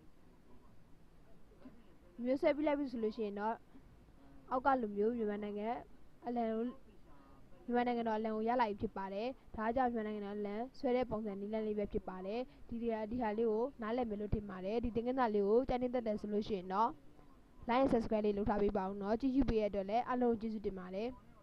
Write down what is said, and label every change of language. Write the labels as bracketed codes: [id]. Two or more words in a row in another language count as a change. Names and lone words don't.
[my] မျိုးဆွဲပြလိုက်ပြီဆိုလို့ရှိရင်တော့အောက်ကလူမျိုးမြန်မာနိုင်ငံအလံကိုမြန်မာနိုင်ငံတော်အလံကိုရလာပြီဖြစ်ပါတယ်ဒါကြောင့်မြန်မာနိုင်ငံတော်အလံဆွဲတဲ့ပုံစံနည်းလမ်းလေးပဲဖြစ်ပါတယ်ဒီဟာလေးကိုနားလည်မယ်လို့ထင်ပါတယ်ဒီသင်ခန်းစာလေးကိုကြားနေတတ်တယ်ဆိုလို့ရှိရင်တော့ [en] like and subscribe [my] လေးလုပ်ထားပေးပါဦးเนาะကြည့်ရှုပေးရတဲ့အတွက်လည်းအားလုံးကျေးဇူးတင်ပါတယ်